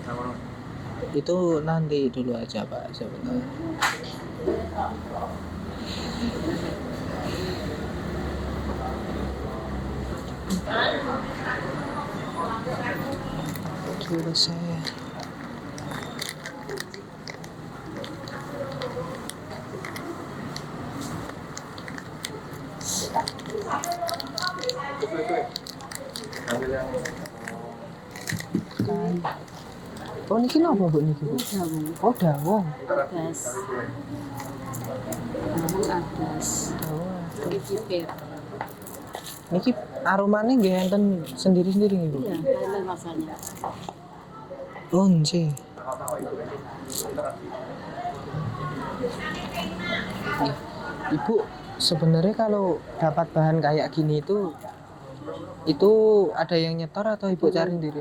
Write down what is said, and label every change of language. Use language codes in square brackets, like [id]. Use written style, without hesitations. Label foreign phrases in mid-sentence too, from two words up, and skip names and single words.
[id] itu nanti dulu aja, Pak, sebentar. Kira saya. [jv] Oh, niki napa, Bu, niki, Bu? Oh, dawong. Adas. Adas. Dawong. [id] Ini kipir. [jv] Niki aromanya nggih enten sendiri-sendiri nggih, Bu. [id] Iya, enak rasanya. [jv] Oh, nggih. [id] Ibu, sebenarnya kalau dapat bahan kayak gini itu ada yang nyetor atau Ibu cari sendiri?